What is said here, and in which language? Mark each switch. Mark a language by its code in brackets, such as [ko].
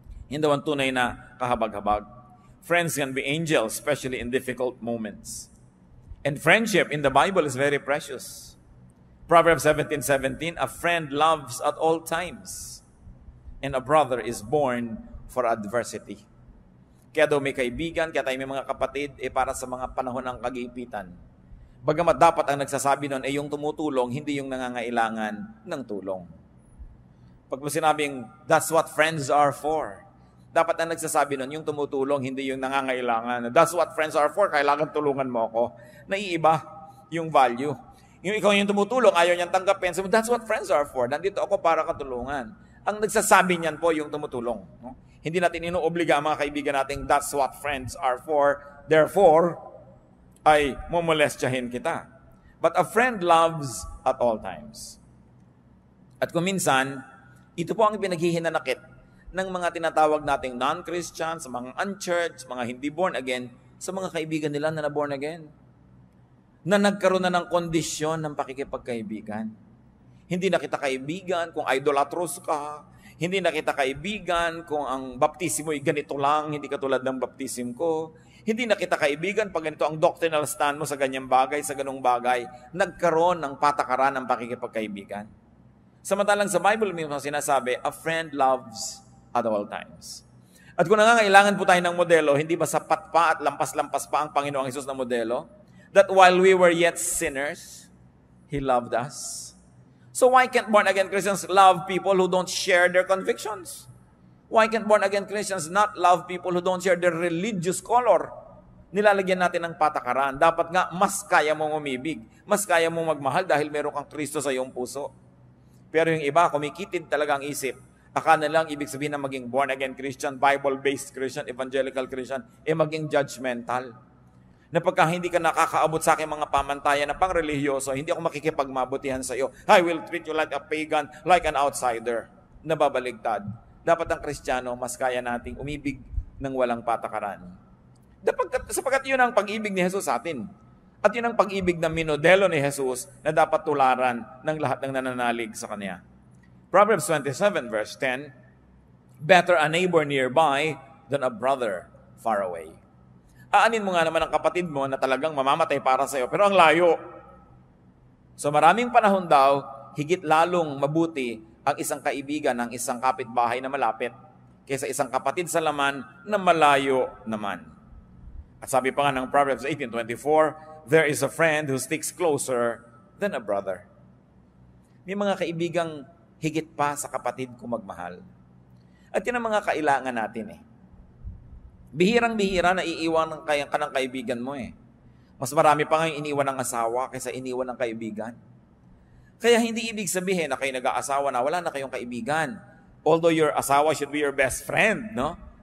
[tl] Hindi ang tunay na kahabag-habag. [en] Friends can be angels, especially in difficult moments. And friendship in the Bible is very precious. Proverbs 17:17, a friend loves at all times, and a brother is born for adversity. [tl] Kaya daw may kaibigan, kaya tayo may mga kapatid, para sa mga panahon ng kagipitan. Bagamat dapat ang nagsasabi nun yung tumutulong, hindi yung nangangailangan ng tulong. Pag mo sinabing, [en] that's what friends are for. [tl] Dapat ang nagsasabi nun, yung tumutulong, hindi yung nangangailangan. [en] That's what friends are for, [tl] kailangan tulungan mo ako. Naiiba yung value. Yung ikaw yung tumutulong, ayaw niyang tanggapin. [en] So that's what friends are for. [tl] Nandito ako para katulungan. Ang nagsasabi niyan po yung tumutulong. No? Hindi natin inuobliga ang mga kaibigan natin, [en] that's what friends are for. [tl] Therefore, ay momolestyahin kita. [en] But a friend loves at all times. [tl] At kung minsan, ito po ang pinaghihinanakit ng mga tinatawag nating non-Christians, mga unchurched, mga hindi born again, sa mga kaibigan nila na born again. Na nagkaroon na ng kondisyon ng pakikipagkaibigan. Hindi na kita kaibigan kung idolatros ka. Hindi na kita kaibigan kung ang baptismo ay ganito lang, hindi katulad ng baptism ko. Hindi na kita kaibigan pag ganito ang doctrinal stand mo sa ganyang bagay, sa ganung bagay. Nagkaroon ng patakaran ng pakikipagkaibigan. Samantalang sa Bible mismo sinasabi, [en] a friend loves at all times. [tl] At kung nangangailangan po tayo ng modelo, hindi ba sapat pa at lampas-lampas pa ang Panginoong Hesus na modelo? [en] That while we were yet sinners, He loved us. So why can't born-again Christians love people who don't share their convictions? Why can't born-again Christians not love people who don't share their religious color? [tl] Nilalagyan natin ng patakaran. Dapat nga, mas kaya mong umibig. Mas kaya mong magmahal dahil meron kang Kristo sa iyong puso. Pero yung iba, kumikitid talaga ang isip. Akala lang ibig sabihin na maging born-again Christian, Bible-based Christian, evangelical Christian, maging judgmental. Na pagka hindi ka nakakaabot sa aking mga pamantayan na pang-religyoso, hindi ako makikipagmabutihan sa iyo. [en] I will treat you like a pagan, like an outsider. [tl] Nababaligtad. Dapat ang Kristiyano, mas kaya nating umibig ng walang patakaran. Sapagkat yun ang pag-ibig ni Jesus sa atin. At yun ang pag-ibig na minodelo ni Jesus na dapat tularan ng lahat ng nananalig sa Kanya. [en] Proverbs 27 verse 10, better a neighbor nearby than a brother far away. [tl] Aanin mo nga naman ang kapatid mo na talagang mamamatay para sa iyo, pero ang layo. So maraming panahon daw, higit lalong mabuti ang isang kaibigan ng isang kapitbahay na malapit kaysa isang kapatid sa laman na malayo naman. At sabi pa nga ng [en] Proverbs 18:24, there is a friend who sticks closer than a brother. [tl] May mga kaibigang higit pa sa kapatid ko magmahal. At yun ang mga kailangan natin Bihirang-bihira na iiwan ka ng kaibigan mo Mas marami pa nga yung iniwan ng asawa kaysa iniwan ng kaibigan. Kaya hindi ibig sabihin na kayo nag-aasawa na wala na kayong kaibigan. [en] Although your asawa should be your best friend, no?